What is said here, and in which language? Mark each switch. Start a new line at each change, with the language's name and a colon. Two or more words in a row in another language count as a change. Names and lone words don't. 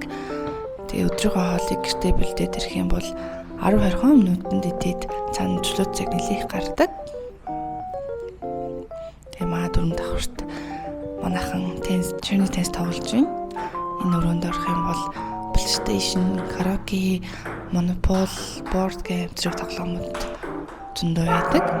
Mongolian: Тэгээ өдрийнхөө хоолыг гэртээ бэлдээд ирэх юм бол 10-20 минутанд идээд цаана чөлөө цаг нэлээх гардаг. Тэгээ манай 4 давхарт манайхан шөнийн теннис тоглож байна. Энэ өрөөнд орох юм бол PlayStation, karaoke, Monopoly,
English: board game
Mongolian: зэрэг тоглоомууд зөндөө байдаг.